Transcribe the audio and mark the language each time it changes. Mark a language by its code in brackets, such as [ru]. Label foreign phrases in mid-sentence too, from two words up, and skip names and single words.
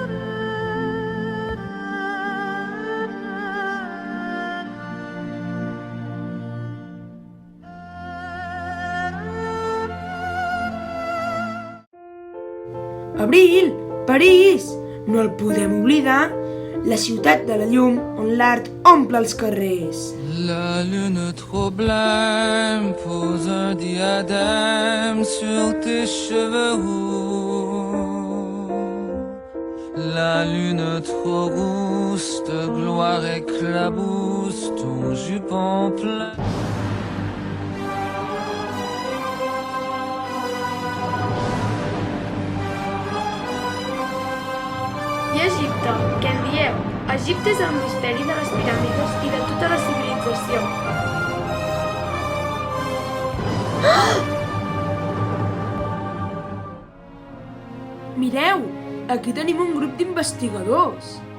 [ca] Abril! París! No el podem oblidar. La ciutat de la llum on l'art omple els carrers. [fr] La lune trop blême pose un diadème sur tes cheveux roux. La lune trop rousse de gloire éclabousse ton jupon plein. [ca] I Egipte, què en dieu? Egipte és el misteri de les piràmides i de tota la civilització. Mireu, aquí tenim un grup d'investigadors.